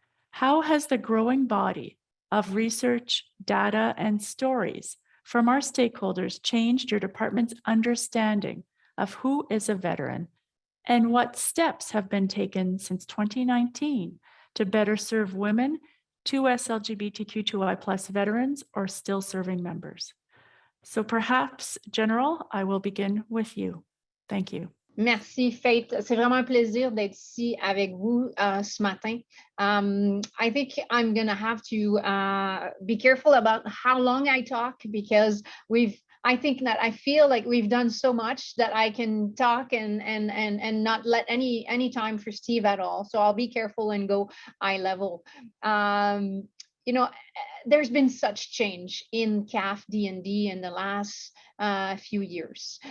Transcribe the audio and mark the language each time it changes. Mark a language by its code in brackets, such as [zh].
[en] How has the growing body of research, data, and stories from our stakeholders changed your department's understanding of who is a veteran, and what steps have been taken since 2019 to better serve women, 2SLGBTQI+ veterans, or still serving members? So perhaps, General, I will begin with you. Thank you. [fr] Merci, Faith. C'est vraiment un plaisir d'être ici avec vous ce matin. [en] I think I'm going to have to be careful about how long I talk, because I feel like we've done so much that I can talk and not let any time for Steve at all. So I'll be careful and go eye level. You know, there's been such change in CAF DND in the last few years.